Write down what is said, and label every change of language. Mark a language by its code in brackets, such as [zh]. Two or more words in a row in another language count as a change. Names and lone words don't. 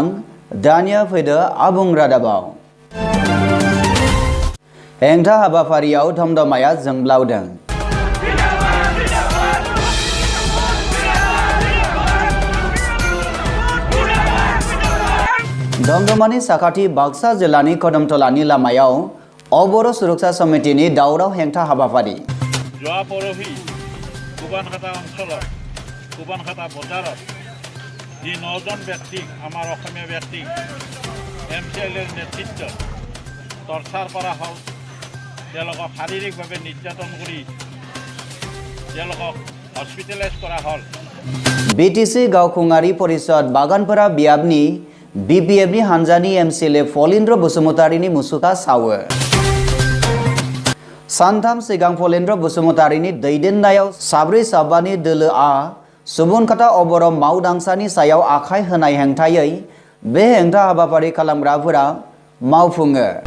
[brx] दानिया फैदो आबुं रादाबाव। हेंथा हाबाफारियाव धमधमाया जोंब्लावदों। दमदमानि साखाथि बाक्सा जिल्लानि कदमतलानि लामायाव अबर' सुरक्षा समितिनि दावराव हेंथा हाबाफारि। [as] যোৱা পৰহি কুবানখাটা অঞ্চলত কুবানখাটা বজাৰত যি 9জন ব্যক্তিক আমাৰ অসমীয়া ব্যক্তিক MCLৰ নেতৃত্বত টৰ্চাৰ কৰা হ'ল। তেওঁলোকক শাৰীৰিকভাৱে নিৰ্যাতন কৰি তেওঁলোকক হস্পিটেলাইজ কৰা হ'ল। [brx] BTC गावखुंगारि परिषद बागानपारा बियाबनि BPFनि हानजानि MCLA फलिन्द्र बसुमतारिनि मुसुखा सावो। सानथाम सिगां फलिन्द्र बसुमतारिनि दैदेननायाव साब्रै साबानि दोलोआ सुबुनखाता अबर' मावदांसानि सायाव आखाय होनाय हेंथायै बे हेंथा हाबाफारि खालामग्राफोरा मावफुङो।